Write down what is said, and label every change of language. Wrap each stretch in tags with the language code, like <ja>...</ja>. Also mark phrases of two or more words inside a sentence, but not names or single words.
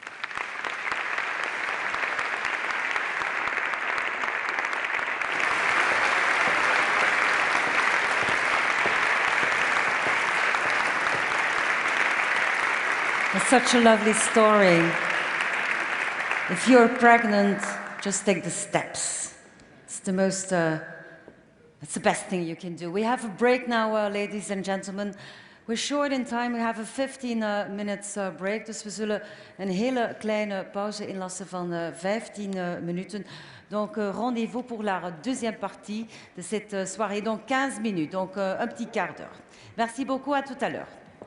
<en>It's such a lovely story. If you're pregnant, just take the steps. It's the most, it's the best thing you can do. We have a break now, ladies and gentlemen. We're short in time. We have a 15 minutes break.</en> <nl>Dus we zullen een hele kleine pauze inlassen van 15 minuten.</nl> <fr>Donc rendez-vous pour la deuxième partie de cette soirée. Donc 15 minutes, donc un petit quart d'heure. Merci beaucoup, à tout à l'heure.</fr>